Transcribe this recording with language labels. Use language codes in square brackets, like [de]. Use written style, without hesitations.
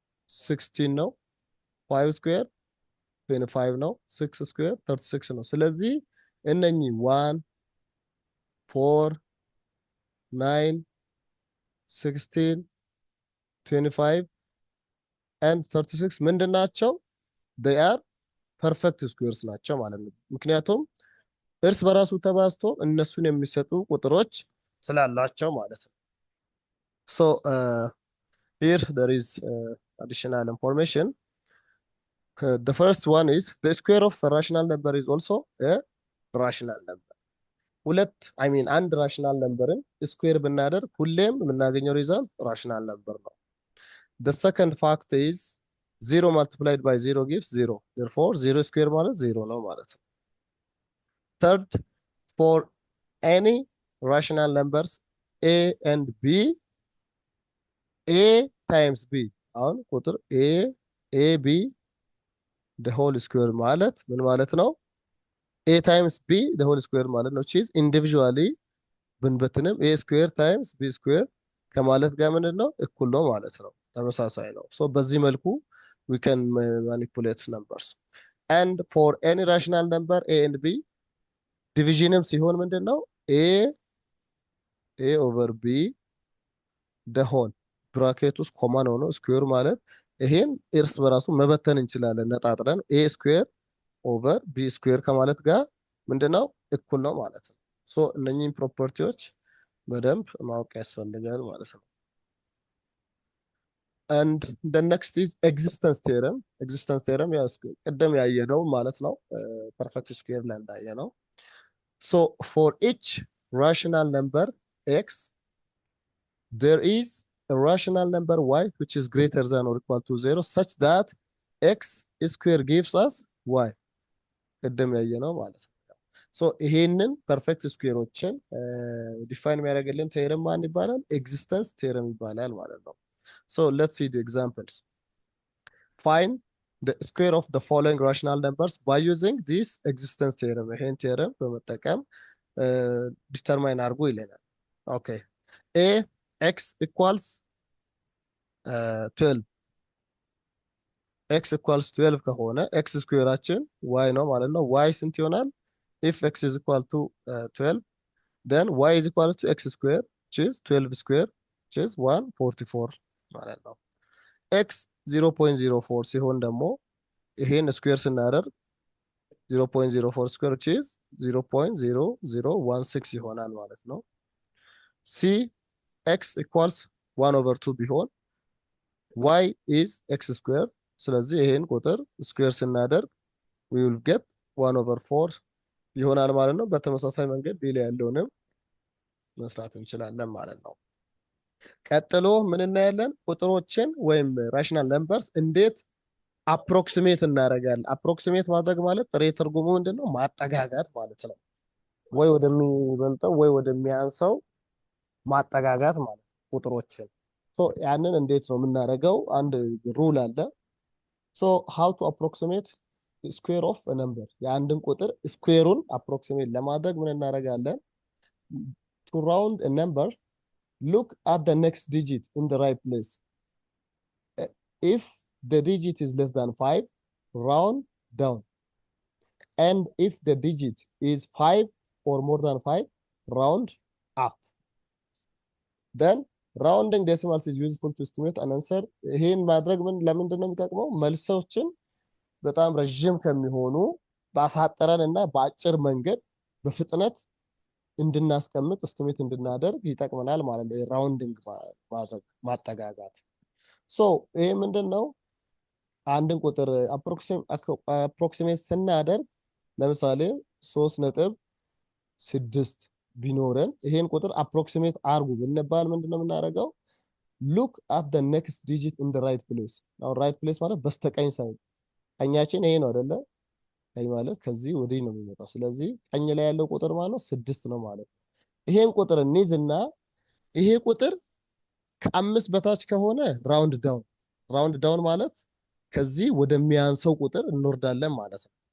[am] 16 ነው 5 ስኩዌር 25 ነው 6 ስኩዌር 36 ነው። ስለዚህ እነኚህ 1 4 9 16 25 and 36 ምንድን ናቸው? [en] they are perfect squares [am] ናቸው ማለት ነው። ምክንያቱም እርስ በራሱ ተባዝቶ እነሱን የሚሰጡ ቁጥሮች ስላላቸው ማለት ነው። [en] so here there is additional information. The first one is the square of a rational number is also a rational number. [am] አንድ rational numberን ስኩዌር ብናደርግ ሁሌም የምናገኘው ሪዛልት rational number ነው። [en] The second fact is 0 multiplied by 0 gives 0. Therefore 0 square [am] ማለት 0 ነው ማለት ነው። [en] Third, for any rational numbers a and b, a [am] ታይምስ ቢ አሁን ቁጥር ኤ ቢ the whole square ማለት ምን ማለት ነው? ኤ ታይምስ ቢ the whole square ማለት ነው። ቺዝ ኢንዲቪዥዋሊ ብንበትንም ኤ ስኩዌር ታይምስ ቢ ስኩዌር ከማለት ጋር ምንድን ነው? እኩል ነው ማለት ነው። ተመሳሳይ ነው። ሶ በዚህ መልኩ [en] we can manipulate numbers. And for any rational number a and b [am] ዲቪዥንም ሲሆን ምንድን ነው? ኤ ኦቨር ቢ the whole ብራኬት ውስጥ ኮማን ሆኖ ስኩዌር ማለት ይሄን እርስ በራሱ መበተን እንችላለን ነጣጥረን ኤ ስኩዌር ኦቨር ቢ ስኩዌር ከማለት ጋር ምንድነው? እኩል ነው ማለት ነው። ሶ እነኚህን ፕሮፐርቲዎች በደንብ ማወቅ ያስፈልጋል ማለት ነው። [en] and the next is existence theorem. [am] existence theorem ያው ቅድም ያየነው ማለት ነው። ፐርፌክት ስኩዌር ላይ እንዳየነው [en] so for each rational number x there is a rational number y which is greater than or equal to 0 such that x square gives us y [am] ቅድም ያየነው ማለት ነው። ሶ ይሄንን ፐርፌክት ስኩዌሮችን ዲፋይን የሚያደርግልን ቴረም ማን ይባላል? ኤግዚስተንስ ቴረም ይባላል ማለት ነው። ሶ [en] ሌትስ ሲ the examples. Find the square of the following rational numbers by using this existence theorem. [am] ይሄን ቴረም በመጠቀም ዲተርማይን አድርጉ ይለናል። ኦኬ a x equals 12 x equals 12 ከሆነ x ስኩዌራችን y ነው ማለት ነው። y ስንት ይሆናል? [en] if x is equal to 12 then y is equal to x square which is 12 square which is 144 [am] ማለት ነው። x 0.04 ሲሆን ደግሞ ይሄን ስኩዌር ስናደርግ [en] 0.04 square which is 0.0016 [am] ይሆናል ማለት ነው። [en] c x equals 1 over 2 [am] ቢሆን y is x square ስለዚህ ይሄን ቁጥር ስኩዌር ስናደርግ [en] we will get 1 over 4 [am] ይሆናል ማለት ነው። በተመሳሳይ መንገድ ቢ ላይ ያለውንም መስራት እንችላለን ማለት ነው። ቀጥሎ ምን እናያለን? ቁጥሮችን ወይም ራሽናል ነምበርስ እንዴት አፕሮክሲሜት እናደርጋለን። አፕሮክሲሜት ማድረግ ማለት ጥሬ ትርጉሙ ምንድነው? ማጠጋጋት ማለት ነው። ወይ ወደሚበልጠው ወይ ወደሚያንሰው ማጠጋጋት ማለት ነው ቁጥሮችን። ሶ ያንን እንዴት ነው የምናደርገው? አንድ ሩል አለ። ሶ [en] ሃው ቱ አፕሮክሲሜት ስኩዌር ኦፍ ነምበር [am] የአንድን ቁጥር ስኩዌሩን አፕሮክሲሜት ለማድረግ ምን እናደርጋለን? [en] ቱ ራውንድ ነምበር ሉክ አት the next digit in the right place. If the digit is less than 5 round down, and if the digit is 5 or more than 5 round up. Then rounding decimals is useful to estimate an answer. [am] ይሄን ማድረግ ለምንድን ነው የሚጠቅመው? መልሶችን በጣም ረጅም ከሚሆኑ ባሳጠረን እና በአጭር መንገድ በፍጥነት እንድናስቀምጥ እስቲሜት እንድናደርግ ይጠቅመናል ማለት ነው። ራውንዲንግ ማድረግ ማጠጋጋት። ሶ ይሄ ምንድነው? አንድን ቁጥር አፕሮክሲሜት ስናደርግ ለምሳሌ 3.6 ቢኖረን ይሄን ቁጥር አፕሮክሲሜት አርጉ ብንባል ምንድነው የምናደርገው? [en] ሉክ አት the next digit in the right place. now right place [am] ማለት በስተቀኝ ሳይድ ቀኛችን ይሄ ነው አይደለ? ቀኝ ማለት ከዚህ ወዲህ ነው የሚመጣው። ስለዚህ ቀኝ ላይ ያለው ቁጥር ማለት ነው 6 ነው ማለት ነው። ይሄን ቁጥር እንይዝና ይሄ ቁጥር ከ5 በታች ከሆነ ራውንድ ዳውን ማለት ከዚህ ወደሚያንሰው ቁጥር እንወርዳለን ማለት ነው።